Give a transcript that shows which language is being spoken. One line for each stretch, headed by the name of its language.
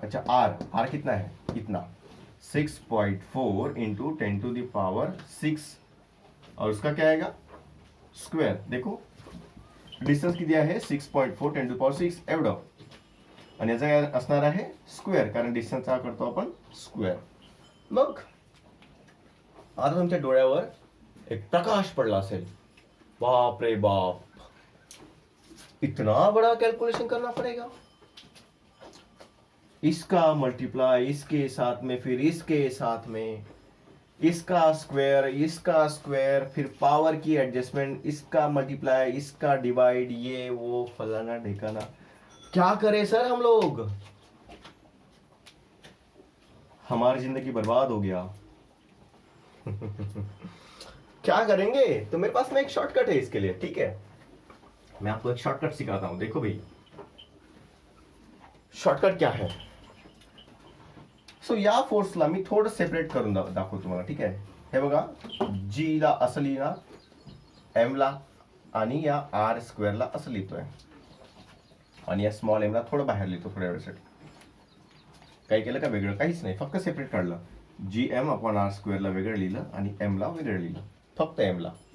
Hindi: अच्छा, R कितना है, इतना 6.4 इंटू 10 टू दी पावर 6, और उसका क्या आएगा स्क्वेअर.
Marathi: देखो डिस्टन्स किती आहे 6.4 10 टू पॉवर 6 एवढं, आणि याचा काय असणार आहे स्क्वेअर, कारण डिस्टन्स हा करतो आपण स्क्वेअर. मग आता तुमच्या डोळ्यावर एक प्रकाश पडला असेल, बाप रे बाप,
Hindi: इतना बड़ा कैलकुलेशन करना पड़ेगा, इसका मल्टीप्लाई इसके साथ में, फिर इसके साथ में, इसका स्क्वायर, फिर पावर की एडजस्टमेंट, इसका मल्टीप्लाई, इसका डिवाइड, ये वो फलाना ढिकाना. क्या करें सर हम लोग, हमारी जिंदगी बर्बाद हो गया. क्या करेंगे, तो मेरे पास में एक शॉर्टकट है इसके लिए. ठीक है, मैं आपको एक शॉर्टकट सिखाता हूं. देखो भाई शॉर्टकट क्या है.
Marathi: सो या फोर्सला मी थोडं सेपरेट करून दाखवतो तुम्हाला. ठीक आहे, हे बघा जी ला असं लिहिला, एम ला, आणि या आर स्क्वेअरला असं लिहितोय, आणि या स्मॉल एम ला थोडं बाहेर लिहितो थोड्या वेळेसाठी. काही केलं का वेगळं, काहीच नाही, फक्त सेपरेट काढलं. जी एम अपॉन आर स्क्वेअरला वेगळं लिहिलं आणि एम ला वेगळं लिहिलं, फक्त एम ला.